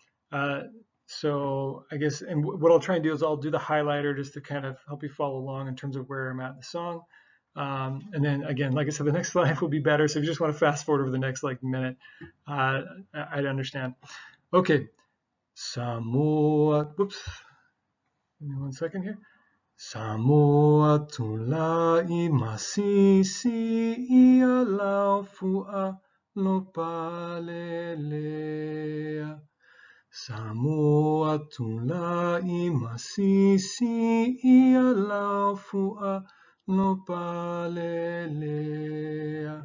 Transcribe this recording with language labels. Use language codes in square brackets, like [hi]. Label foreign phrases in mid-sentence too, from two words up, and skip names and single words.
[en] So I guess, and what I'll try and do is I'll do the highlighter just to kind of help you follow along in terms of where I'm at in the song. And then again, like I said, the next slide will be better. So if you just want to fast forward over the next minute, I'd understand. Okay. Samoa, whoops. Give me 1 second here. [sm] Samoa tulai masisi ia laufua lopalelea. Samoa tulai masisi ia laufua lopalelea.